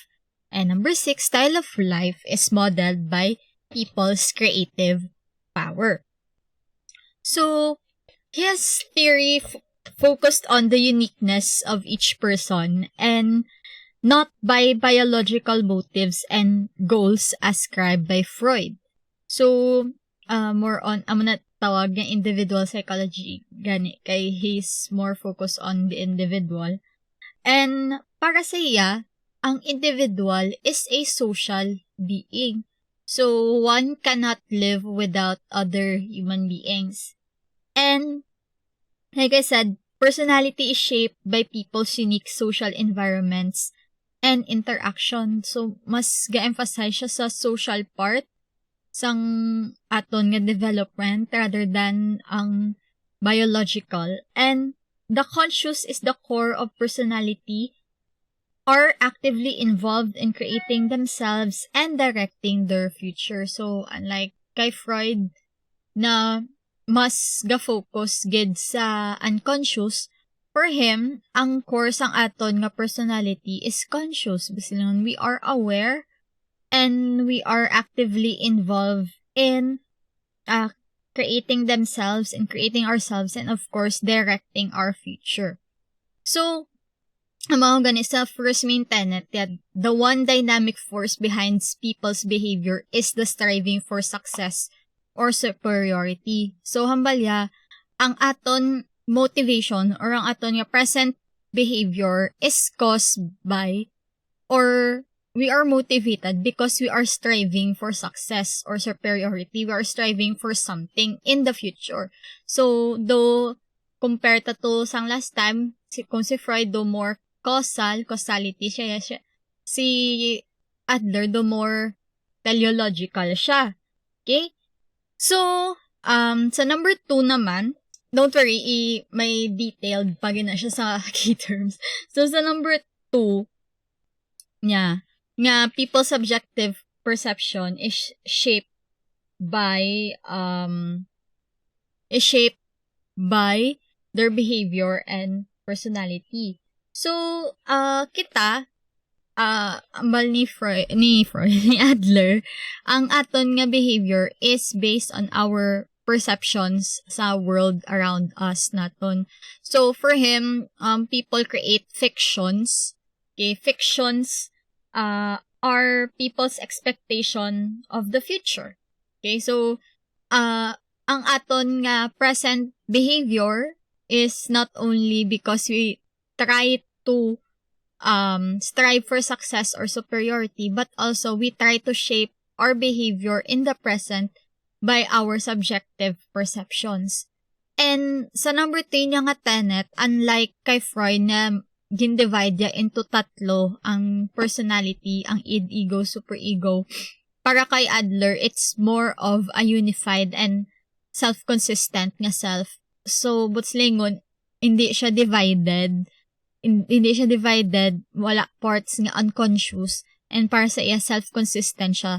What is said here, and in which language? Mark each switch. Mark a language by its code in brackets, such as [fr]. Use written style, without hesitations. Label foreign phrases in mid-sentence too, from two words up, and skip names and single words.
[en] And number 6, style of life is modeled by people's creative power. So, his theory focused on the uniqueness of each person and not by biological motives and goals ascribed by Freud. So, more on, [hil] na tawag ng [en] individual psychology, [hil] gani, kay [en] he's more focused on the individual. And, [hil] para sa iya, ang individual is a social being. [en] So, one cannot live without other human beings. And, like I said, personality is shaped by people's unique social environments and interaction. So, [hil] mas ga-emphasize siya sa [en] social part [hil] sang aton nga development [en] rather than [hil] ang biological. [en] And the conscious is the core of personality are actively involved in creating themselves and directing their future. [hil] So, unlike kay Freud na mas ga-focus gid sa unconscious, [en] for him, [hil] ang core sang aton nga [en] personality is conscious. Basically, we are aware and we are actively involved in creating themselves and creating ourselves and of course, directing our future. So, [hil] ang mga ganit sa [en] first main tenet that the one dynamic force behind people's behavior is the striving for success or superiority. So, [hil] hambalya, ang aton motivation or ang aton nga present behavior [en] is caused by or we are motivated because we are striving for success or superiority. We are striving for something in the future. So, though, compared to [hil] sang last time, kung si Freud [en] do more causality siya, si Adler do more teleological siya. Okay? [hil] So, sa number 2 naman, [en] don't worry, [hil] may detailed pa na siya sa [en] key terms. So, sa number 2, nga people's subjective perception is shaped by their behavior and personality. So, [hil] kita, ambal ni Adler, ang aton nga behavior [en] is based on our perceptions [hil] sa [en] world around us [hil] naton. [en] So, for him, people create fictions. Okay, fictions are people's expectation of the future. Okay, so, [hil] ang aton nga [en] present behavior is not only because we try to strive for success or superiority, but also we try to shape our behavior in the present by our subjective perceptions. [hil] And sa number 3 niya nga tenet, [en] unlike kay Freud [hil] na gindivide niya into tatlo ang personality, ang id, ego, superego, para kay Adler, [en] it's more of a unified and self-consistent nga self. [hil] So, butslingon, hindi siya divided, wala parts nga unconscious, and para sa iya, self-consistent siya.